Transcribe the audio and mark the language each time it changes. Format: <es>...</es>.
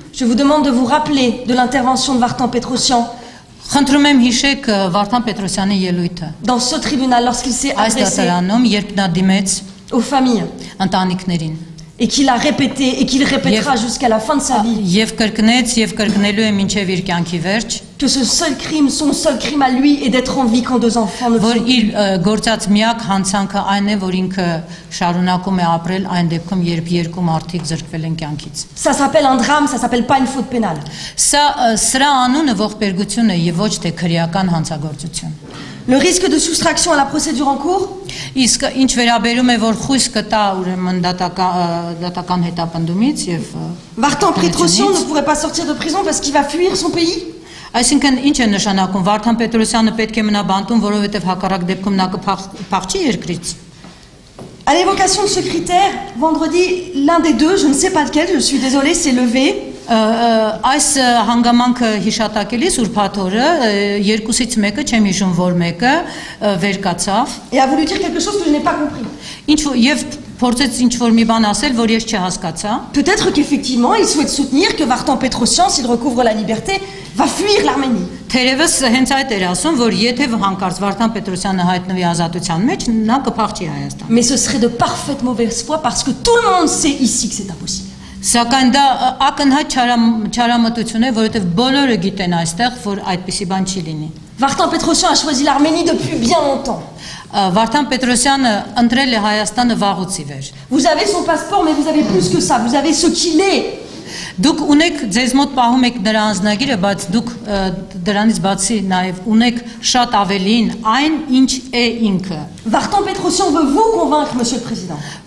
<fr>je vous demande de vous rappeler de l'intervention de Vartan Petrosyan.</fr> <hy>Խնդրում եմ հիշեք Վարդան Պետրոսյանի ելույթը։</hy> <fr>Dans ce tribunal lorsqu'il s'est adressé</fr> <hy>այս դատարանում, երբ նա դիմեց</hy> <fr>aux familles,</fr> <hy>ընտանիքներին,</hy> <fr>et qu'il a répété et qu'il répétera jusqu'à la fin de sa vie.</fr> <hy>Եվ կրկնեց եւ կրկնելու է մինչեւ իր կյանքի վերջ։</hy> <fr>Que ce seul crime, son seul crime à lui est d'être en vie quand deux enfants ne</fr> <hy>Որ իր գործած միակ հանցանքը այն է, որ ինքը շարունակում է ապրել այն դեպքում, երբ երկու մարդիկ զրկվել են կյանքից։</hy> <fr>Ça s'appelle un drame, ça s'appelle pas une faute pénale.</fr> <hy>Սրա անունը ողբերգություն է եւ ոչ թե քրեական հանցագործություն։</hy> <fr>Le risque de soustraction à la procédure en cours?</fr> <hy>Իսկ ինչ վերաբերում է որ խույս կտա ուրեմն դատական հետապնդումից եւ</hy> <fr>Vartan Petrosyan ne pourrait pas sortir de prison parce qu'il va fuir son pays?</fr> <hy>Այսինքն ինչ է նշանակում Վարդան Պետրոսյանը պետք է մնա բանտում, որովհետև հակառակ դեպքում նա կփախչի երկրից։</hy> <fr>À l'évocation de ce critère, vendredi, l'un des deux, je ne sais pas lequel, je suis désolée, s'est levé.</fr> <hy>Այս հանգամանքը հիշատակելիս ուրբաթորը երկուսից մեկը, չեմ հիշում որ մեկը, վեր կացավ</hy> <fr>Et a voulu dire quelque chose que je n'ai pas compris.</fr> <hy>Եվ փորձեց ինչ-որ մի բան ասել, որ ես չհասկացա։</hy> <fr>Peut-être qu'effectivement, il souhaite soutenir que Vartan Petrosyan, s'il recouvre la liberté, va fuir l'Arménie.</fr> <hy>Թերևս հենց այդ էր ասում, որ եթե հանկարծ Վարդան Պետրոսյանը հայտնվի ազատության մեջ, նա կփախչի Հայաստան։</hy> <fr>Mais ce serait de parfaite mauvaise foi parce que tout le monde sait ici que c'est impossible.</fr> <hy>Սակայն դա ակնհայտ չարամտություն է, որովհետև բոլորը գիտեն այստեղ, որ այդպիսի բան չի լինի։</hy> <fr>Vartan Petrosyan a choisi l'Arménie depuis bien longtemps.</fr> <hy>Վարդան Պետրոսյանը ընտրել է Հայաստանը վաղուց ի վեր։</hy> <fr>Vous avez son passeport, mais vous avez plus que ça. Vous avez ce qu'il est.</fr> <hy>Դուք ունեք ձեզ մոտ պահում եք նրա անձնագիրը, բայց դուք դրանից բացի նաև ունեք շատ ավելին այն, ինչ է ինքը։</hy> <fr>Vartan Petrosyan veut vous convaincre, Monsieur le Président.</fr>